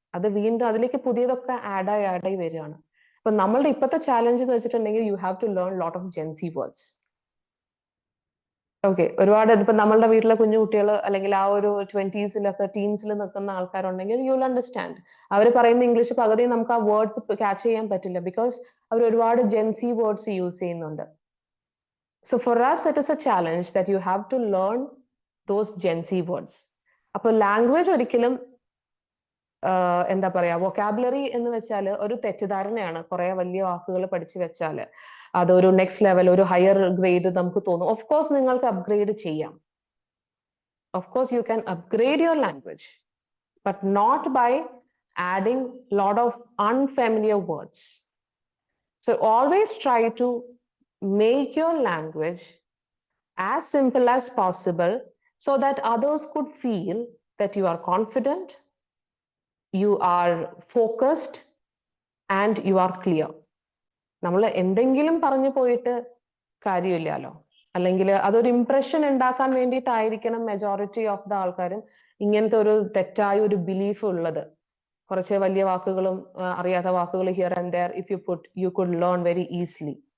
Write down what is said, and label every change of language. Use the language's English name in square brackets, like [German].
[Malayalam] അത് വീണ്ടും അതിലേക്ക് പുതിയതൊക്കെ ആഡായി വരികയാണ്. അപ്പൊ നമ്മളുടെ ഇപ്പോഴത്തെ ചാലഞ്ച് എന്ന് വെച്ചിട്ടുണ്ടെങ്കിൽ [English] You have to learn lot of Gen Z words. [Malayalam] Okay, ഒരുപാട് ഇപ്പൊ നമ്മളുടെ വീട്ടിലെ കുഞ്ഞു കുട്ടികൾ അല്ലെങ്കിൽ ആ ഒരു 20s ടീൻസിൽ നിൽക്കുന്ന ആൾക്കാരുണ്ടെങ്കിൽ [English] You will understand. [Malayalam] അവർ പറയുന്ന ഇംഗ്ലീഷ് പകുതി നമുക്ക് ആ വേർഡ്സ് ക്യാച്ച് ചെയ്യാൻ പറ്റില്ല, ബിക്കോസ് അവർ ഒരുപാട് ജെൻസി വേർഡ്സ് യൂസ് ചെയ്യുന്നുണ്ട്. [English] So for us, it is a challenge that you have to learn those Gen-Z words. [Malayalam] അപ്പോൾ ലാംഗ്വേജ് ഒരിക്കലും എന്താ പറയാ വൊക്കാബുലറി എന്ന് വെച്ചാൽ ഒരു തെറ്റിദ്ധാരണയാണ്. കുറെ വലിയ വാക്കുകൾ പഠിച്ചു വെച്ചാൽ അതൊരു നെക്സ്റ്റ് ലെവൽ, ഒരു ഹയർ ഗ്രേഡ് നമുക്ക് തോന്നും. [English] of course [Malayalam] നിങ്ങൾക്ക് അപ്ഗ്രേഡ് ചെയ്യാം. [English] Of course you can upgrade your language, but not by adding lot of unfamiliar words. So always try to make your language as simple as possible so that others could feel that you are confident, you are focused and you are clear. [Malayalam] നമ്മൾ എന്തെങ്കിലും പറഞ്ഞു പോയിട്ട് കാര്യമില്ലല്ലോ, അല്ലെങ്കിൽ അതൊരു impression ഉണ്ടാക്കാൻ വേണ്ടിയിട്ടായിരിക്കണം majority of the ആൾക്കാരും ഇങ്ങനത്തെ ഒരു തെറ്റായ ഒരു ബിലീഫ് ഉള്ളത്. കുറച്ച് വലിയ വാക്കുകളും അറിയാത്ത വാക്കുകൾ [English] Here and there if you put you could learn very easily.